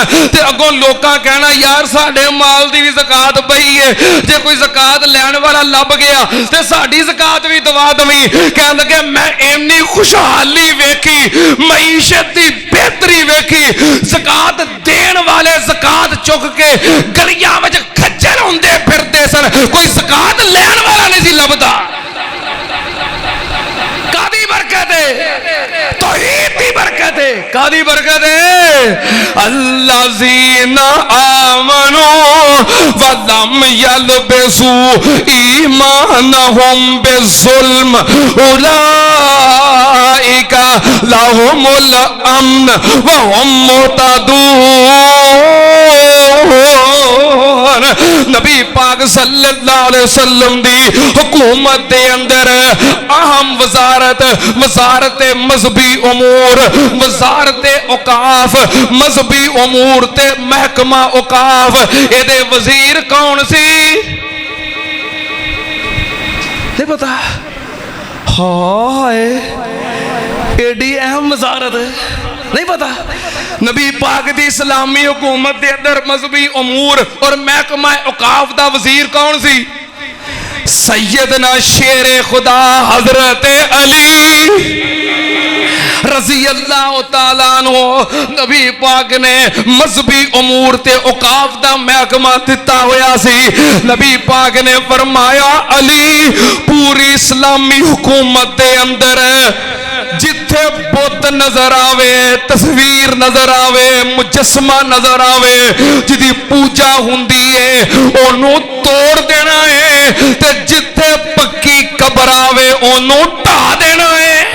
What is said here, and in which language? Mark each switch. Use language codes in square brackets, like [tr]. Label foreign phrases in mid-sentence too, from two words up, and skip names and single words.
[pa] تے اگوں لوکاں کہنا یار ساڈے مال دی بھی زکات پئی ہے جے کوئی زکات لین والا لبھ گیا تے ساڈی زکات بھی دوا دوی کہ لگے میں اِنی خوشحالی ویکھی معیشت دی بہتری ویکھی زکات دین والے زکات چک کے گلیاں وچ کھجل ہوندے پھردے سن کوئی زکات لین والا نہیں سی لبھدا کاہدی برکت ہے توحید دی برکت ہے کاہدی برکت ہے [ar] الذين آمنوا ولم يلبسوا إيمانهم بظلم أولئك لهم الأمن وهم مهتدون [pa] نبی پاک [ar] صلى الله عليه وسلم [pa] دی حکومت دے اندر اہم وزارت وزارت مذہبی امور وزارت اوقاف مذہبی امور تے محکمہ اوقاف ایدے وزیر کون سی نہیں پتا ہائے ایڈی اہم وزارت نہیں پتا نبی پاک دی اسلامی حکومت دے اندر مذہبی امور اور محکمہ اوقاف دا وزیر کون سی سیدنا شیر خدا حضرت علی [ar] رضي الله تعالى عنه [pa] نبی پاک نے مذہبی امور تے اوقاف دا محکمہ دتا ہویا سی نبی پاک نے فرمایا علی پوری اسلامی حکومت دے اندر جتھے بت نظر آوے تصویر نظر آوے مجسمہ نظر آوے جدی پوجا ہوندی ہے اونوں توڑ دینا ہے تے جتھے پکی قبر آوے اونوں ڈھا دینا ہے